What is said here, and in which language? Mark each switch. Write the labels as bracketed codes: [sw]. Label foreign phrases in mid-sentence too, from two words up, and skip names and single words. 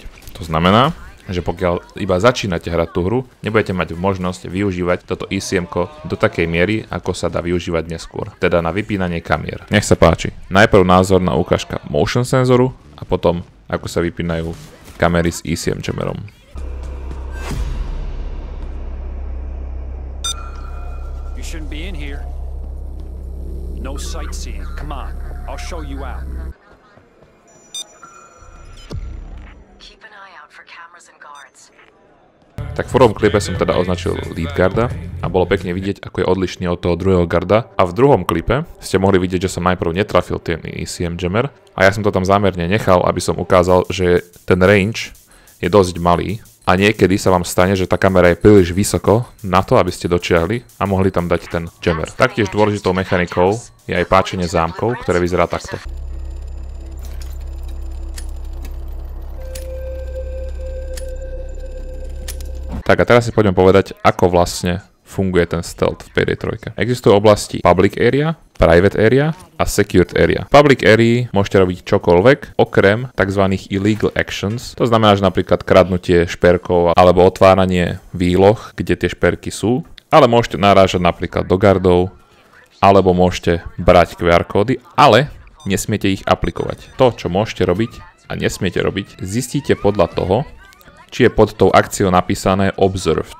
[sk] To znamená, že pokiaľ iba začínate hrať tú hru, nebudete mať možnosť využívať toto ECM-ko do takej miery, ako sa dá využívať neskôr. Teda na vypínanie kamier. Nech sa páči. Najprv názorná ukážka motion senzoru a potom ako sa vypínajú kamery s [en] ECM jammerom. You shouldn't be in here. No sightseeing. Come on, I'll show you out. Keep an eye out for cameras and guards. [sk] Tak v prvom klipe som teda označil lead garda a bolo pekne vidieť, ako je odlišný od toho druhého garda. A v druhom klipe ste mohli vidieť, že som najprv netrafil ten [en] ECM jammer [sk] a ja som to tam zámerne nechal, aby som ukázal, že ten range je dosť malý. A niekedy sa vám stane, že tá kamera je príliš vysoko na to, aby ste dočiahli a mohli tam dať ten jammer. Taktiež dôležitou mechanikou je aj páčenie zámkov, ktoré vyzerá takto. Tak a teraz si poďme povedať, ako vlastne funguje ten stealth v Payday 3. Existujú oblasti [en] public area, private area [sk] a [en] secured area. [sk] V [en] public area [sk] môžete robiť čokoľvek, okrem tzv. [en] Illegal actions. [sk] To znamená, že napríklad kradnutie šperkov alebo otváranie výloh, kde tie šperky sú. Ale môžete narážať napríklad do gardov, alebo môžete brať QR kódy, ale nesmiete ich aplikovať. To, čo môžete robiť, a nesmiete robiť, zistíte podľa toho, či je pod tou akciou napísané Observed.